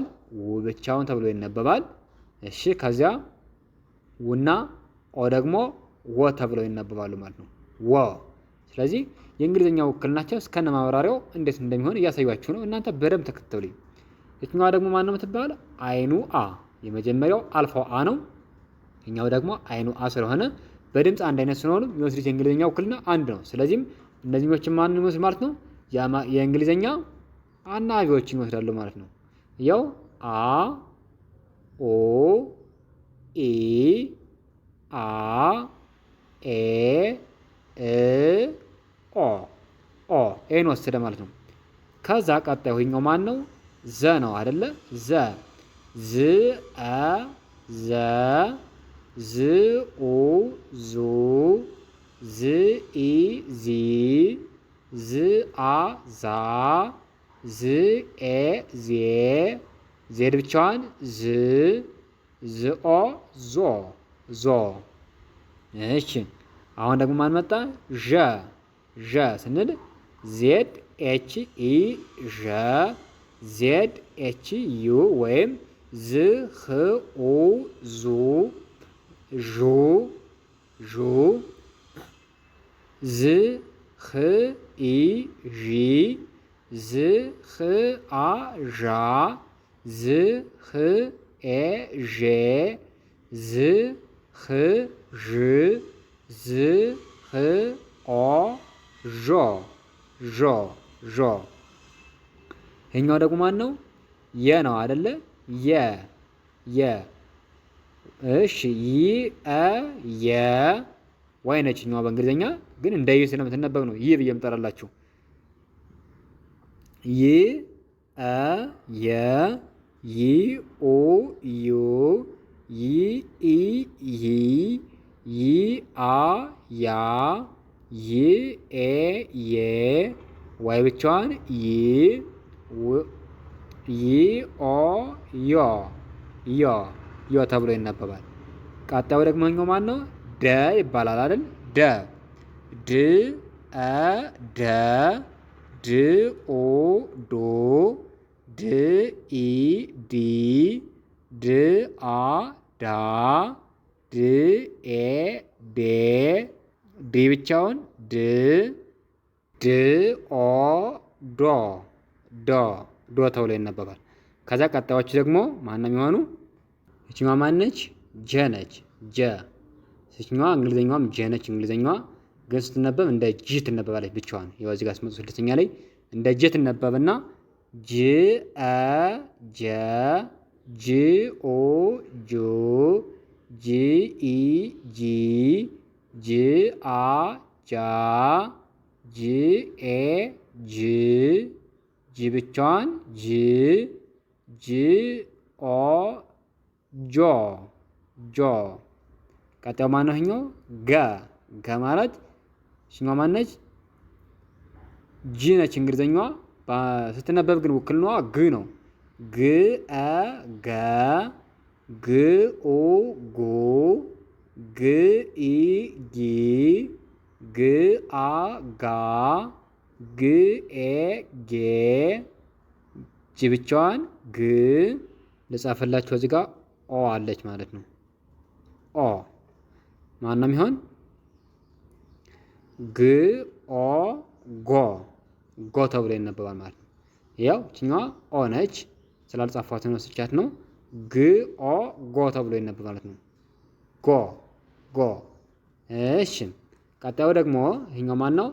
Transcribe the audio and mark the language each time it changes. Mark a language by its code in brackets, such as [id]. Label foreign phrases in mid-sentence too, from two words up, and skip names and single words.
[am] ው ብቻውን ተብሎ ይነበባል። እሺ ከዚያ ውና ኦ ደግሞ ወ ተብለው ይነበባሉ ማለት ነው። ወ። ስለዚህ የእንግሊዝኛ ውክልናቸው እስከነ ማብራሪያው እንዴት እንደሚሆን እያሳያችሁ ነው። እናንተ በደንብ ተከተሉኝ። የትኛዋ ደግሞ ማን ነው የምትባል? አይኑ አ። የመጀመሪያው አልፋው አ ነው። ይኛው ደግሞ አይኑ አ ስለሆነ በድምፅ አንድ አይነት ስለሆኑ የሚወስዱት የእንግሊዝኛ ውክልና አንድ ነው። ስለዚህም እነዚህኞችን ማን ይመስል ማለት ነው? የእንግሊዝኛ አናባቢዎችን ይወስዳሉ ማለት ነው። ያው አ ኦ ኢ አ ኤ እ ኦ ኦ ኤን ወሰደ ማለት ነው። ከዛ ቀጣዩ ይኸኛው ማን ነው? ዘ ነው አይደለ? ዘ ዝ አ ዘ ዝ ኡ ዙ ዝ ኢ ዚ ዝ አ ዛ ዝ ኤ ዜ ዜድ ብቻዋን ዝ ዝ ኦ ዞ ዞ። እሺ አሁን ደግሞ ማን መጣ? ዠ ዠ ስንል [en] Z H [am] ኢ ዠ [en] Z H U [am] ወይም ዝ ህ ኡ ዙ ዡ ዡ ዝ ህ ኢ ዢ ዝ ህ አ ዣ ዝ ህ ኤ ዤ ዝ ህ ዥ ዝ ህ ኦ ዦ ዦ ዦ። ይሄኛው ደግሞ ማን ነው? የ ነው አይደለ? የ የ። እሺ ይ አ የ ዋይ ነችኛዋ በእንግሊዝኛ ግን እንደ ይ ስለምትነበብ ነው ይ ብዬ የምጠራላችሁ። ይ አ የ ይ ኦ ዩ ይ ኢ ይ ይ አ ያ ይ ኤ የ ዋይ ብቻዋን ይ ይ ኦ ዮ ዮ ዮ ተብሎ ይነበባል። ቀጣዩ ደግሞ ኛው ማን ነው? ደ ይባላል አይደል? ደ ድ አ ደ ድ ኦ ዶ ድ ኢ ዲ ድ አ ዳ ድ ኤ ዴ ዲ ብቻውን ድ ድ ኦ ዶ ዶ ዶ ተብሎ ይነበባል። ከዛ ቀጣዮቹ ደግሞ ማነው የሚሆኑ? ይችኛዋ ማነች? ጀ ነች። ጀ ይችኛዋ እንግሊዘኛዋም ጀ ነች። እንግሊዘኛዋ ግን ስትነበብ እንደ ጂ ትነበባለች ብቻዋን። ያው እዚህ ጋር ስመጡ ስድስተኛ ላይ እንደ ጀ ትነበብና ጅ አ ጀ ጂ ኦ ጆ ጂ ኢ ጂ ጂ አ ጃ ጂ ኤ ጅ ጂ ብቻዋን ጅ ጂ ኦ ጆ ጆ። ቀጣዩ ማነው? ይኸኛው ገ ገ ማለት እሺኛዋ ማነች? ጂ ነች እንግሊዘኛዋ። ስትነበብ ግን ውክልናዋ ግ ነው። ግ አ ገ ግ ኦ ጎ ግ ኢ ጊ ግ አ ጋ ግ ኤ ጌ ጂ ብቻዋን ግ ልጻፈላችሁ እዚህ ጋር ኦ አለች ማለት ነው። ኦ ማን ነው የሚሆን? ግ ኦ ጎ ጎ ተብሎ ይነበባል ማለት ነው። ያው እችኛዋ ኦ ነች ስላልጻፏት ነው ስቻት ነው። ግ ኦ ጎ ተብሎ ይነበባል ማለት ነው። ጎ ጎ። እሺ ቀጣዩ ደግሞ ይሄኛው ማን ነው?